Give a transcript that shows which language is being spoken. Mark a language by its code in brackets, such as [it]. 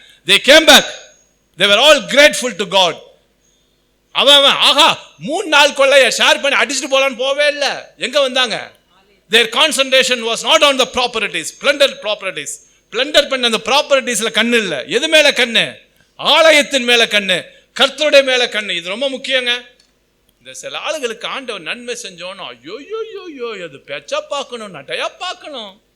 [en] they came back, they were all grateful to God. [ta] அவன் ஆஹா 3 நாள் கொள்ளைய share பண்ணி அடிச்சுட்டு போலான்னு போவே இல்லை. எங்க வந்தாங்க? [en] their concentration was not on the properties, plundered properties. [ta] Blender பண்ண அந்த ப்ராப்பர்ட்டிஸ்ல கண்ணு இல்லை. எது மேல கண்ணு? ஆலயத்தின் மேல கண்ணு, கர்த்தருடைய மேல கண்ணு. இது ரொம்ப முக்கியங்க. இந்த சில ஆளுகளுக்கு ஆண்டவர் நன்மை செஞ்சோன்னு ஐயோ அது பெச்சா பார்க்கணும், நட்டையா பார்க்கணும்.